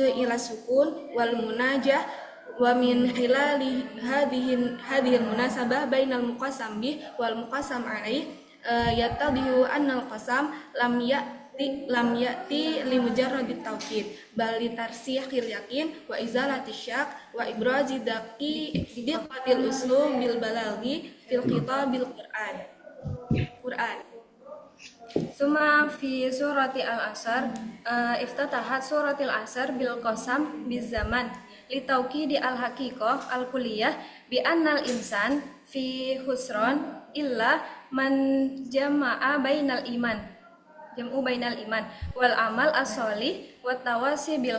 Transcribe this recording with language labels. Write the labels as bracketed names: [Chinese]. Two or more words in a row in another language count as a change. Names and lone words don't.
[Arabic] إلى سكون والمناجاة ومن خلال هذه المناسبة بين المقسم به والمقسم عليه يتضح أن القسم لم يأت لمجرد التوكيد بل لترسيخ اليقين وإزالة شك وإبراز دقة الأسلوب البلاغي في الخطاب القرآني. ثم في سورة العصر افتتحت سورة العصر بالقسم بالزمن لتوكيد الحقيقة الكلية بأن الإنسان في خسر إلا من جمع بين الإيمان والعمل الصالح والتواصي بـ